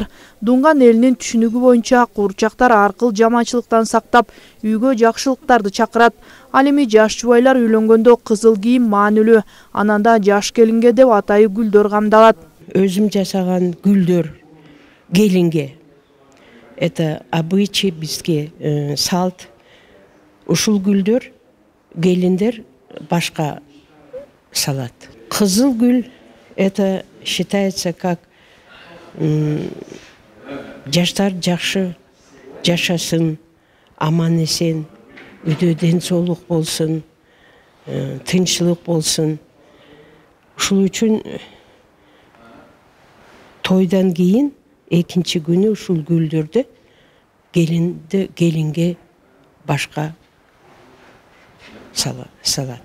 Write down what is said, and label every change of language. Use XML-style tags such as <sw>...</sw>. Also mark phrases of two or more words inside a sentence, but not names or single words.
<ky>Дунган элинин түшүнүгү боюнча куурчактар аркыл жаманчылыктан сактап, үйгө жакшылыктарды чакырат. Ал эми жаш жубайлар үйлөнгөндө кызыл кийим маанилүү. Ананда жаш келинге деп атайы гүлдөр камдалат. Өзүм жасаган гүлдөр келинге.</ky> <ru>Это обычай</ru> <ky>бизге, салт. Ушул гүлдөр келиндер башка салат. Кызыл гүл</ky> <ru>это считается как</ru> <ky>жаштар жакшы жашасын, аман эсен, үйдө ден соолук болсун, тынччылык болсун. Ушул үчүн тойдан кийин экинчи күнү ушул гүлдөрдү келинге башка салат.</ky>